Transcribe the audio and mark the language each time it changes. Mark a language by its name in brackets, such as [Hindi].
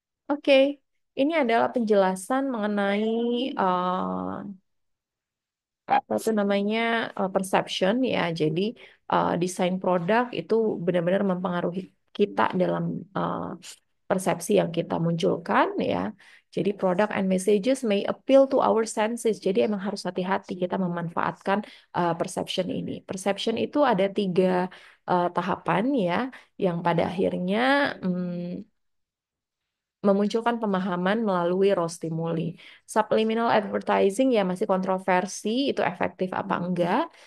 [Indonesian] Oke, ini adalah penjelasan mengenai apa itu namanya perception ya. Jadi desain produk itu benar-benar mempengaruhi kita dalam uh, persepsi yang kita munculkan ya. [English] Jadi product and messages may appeal to our senses. [Indonesian] Jadi emang harus hati-hati kita memanfaatkan perception ini. Perception itu ada tiga tahapan ya, yang pada akhirnya memunculkan pemahaman melalui raw stimuli. Subliminal advertising ya masih kontroversi, itu efektif apa enggak.